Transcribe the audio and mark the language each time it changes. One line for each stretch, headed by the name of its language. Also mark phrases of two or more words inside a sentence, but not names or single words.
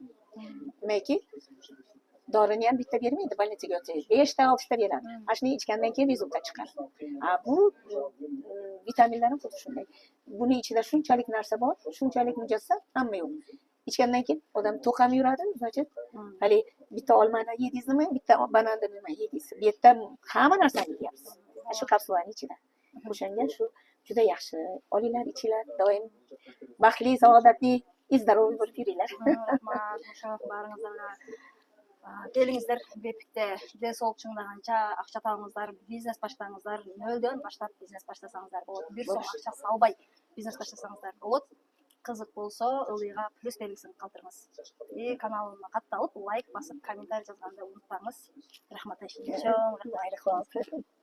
Uzbek: nimaiki dorini ham bitta bermaydi больницаga yotsangiz 5ta 6ta beradi ana shuni ichgandan keyin rezultat chiqadi bu vitaminlar ham xuddi shunday buni ichida shunchalik narsa bor shunchalik mujassam hamma yo'q ichgandan keyin odam to'q ham yuradi значит hali bitta olmani yedingizmi bitta bananni nima yedingiz bu yerda hamma narsani yeyapsiz shu kapsulani ichida o'shanga shu juda yaxshi olinglar ichinglar doim baxtli saodatli здоровый bo'lib yuringlar rahmat o'sha baringizlarga
Kyrgyz: келиңиздер бепикте ден соолук чыңдаганча акча табыңыздар бизнес баштаңыздар нөлдөн баштап бизнес баштасаңыздар болот 1 сом акча салбай бизнес баштасаңыздар болот кызык болсо ылдыйга плюс белгисин калтырыңыз каналыма катталып лайк басып комментарий жазганды унутпаңыз рахмат айшене чоң рахмат